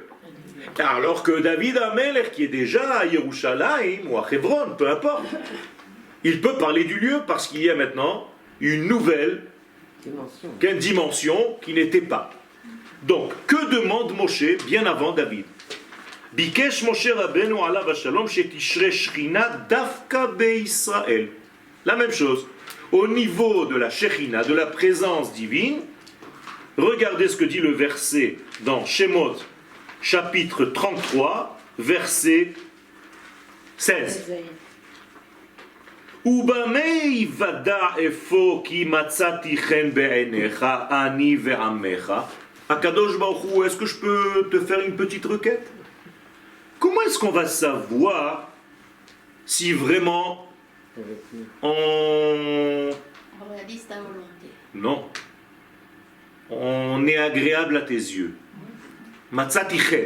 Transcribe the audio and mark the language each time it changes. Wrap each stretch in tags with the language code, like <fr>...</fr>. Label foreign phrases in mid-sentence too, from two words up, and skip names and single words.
<fr>Alors que David Amelech, qui est déjà à Yerushalayim ou à Hebron, peu importe, il peut parler du lieu parce qu'il y a maintenant une nouvelle dimension qui n'était pas. Donc, que demande Moshe bien avant David?</fr> <he>ביקש משה רבינו עליו השלום שתשרה שכינה דווקא בישראל.</he> <fr>La même chose. Au niveau de la shechina, de la présence divine, regardez ce que dit le verset dans Shemot, chapitre 33, verset 16.</fr> <he>ובמה יוודע אפוא כי מצאתי חן בעיניך אני ועמך. הקדוש ברוך הוא,</he> <fr>est-ce que je peux te faire une petite requête? Comment est-ce qu'on va savoir si vraiment on réalise ta volonté? Non. On est agréable à tes yeux.</fr> <he>מצאתי חן.</he>